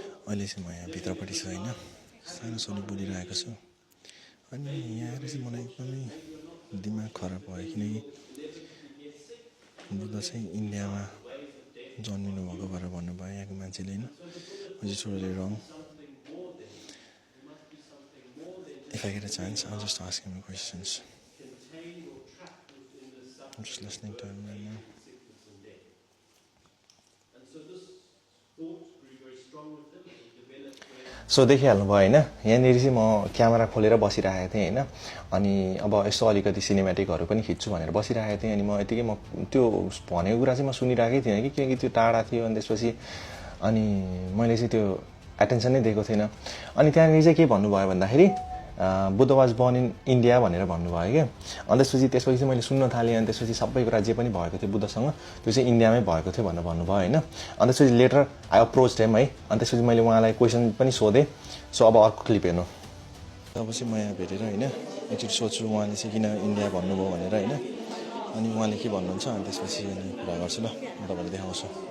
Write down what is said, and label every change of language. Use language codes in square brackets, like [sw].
[ne] अहिले चाहिँ म यहाँ भित्रपट्टि छु हैन, सानो सोनी बोलिरहेको छु। अनि यहाँ आएर चाहिँ मलाई एकदमै दिमाग खराब भयो, किनकि बुद्ध चाहिँ इन्डियामा जन्मिनु भएको भनेर भन्नुभयो यहाँको मान्छेले हैन। [en] which is totally wrong. If I get a chance, I'll just ask him questions. I'm just listening to him right now. [ne] So देखिहाल्नु भयो होइन, यहाँनिर चाहिँ म क्यामेरा खोलेर बसिरहेको थिएँ होइन। अनि अब यसो अलिकति सिनेमेटिकहरू पनि खिच्छु भनेर बसिरहेको थिएँ। अनि म यतिकै म त्यो भनेको कुरा चाहिँ म सुनिरहेकै थिइनँ कि, किनकि त्यो टाढा थियो। अनि त्यसपछि अनि मैले चाहिँ त्यो एटेन्सन नै दिएको थिइनँ। अनि त्यहाँनिर चाहिँ के भन्नुभयो भन्दाखेरि Buddha [en] was born in India [ne] भनेर भन्नुभयो क्या। अनि त्यसपछि चाहिँ मैले सुन्न थालेँ। अनि त्यसपछि सबै कुरा जे पनि भएको थियो बुद्धसँग त्यो चाहिँ इन्डियामै भएको थियो भनेर भन्नुभयो होइन। अनि त्यसपछि [en] Later I approach them है। [ne] अनि त्यसपछि मैले उहाँलाई क्वेसन पनि सोधेँ। सो अब अर्को क्लिप हेर्नु। अब चाहिँ म यहाँ भेटेर होइन एकचोटि सोध्छु उहाँले चाहिँ किन इन्डिया भन्नुभयो भनेर होइन। अनि उहाँले के भन्नुहुन्छ अनि त्यसपछि अनि कुरा गर्छु ल, म तपाईँलाई देखाउँछु।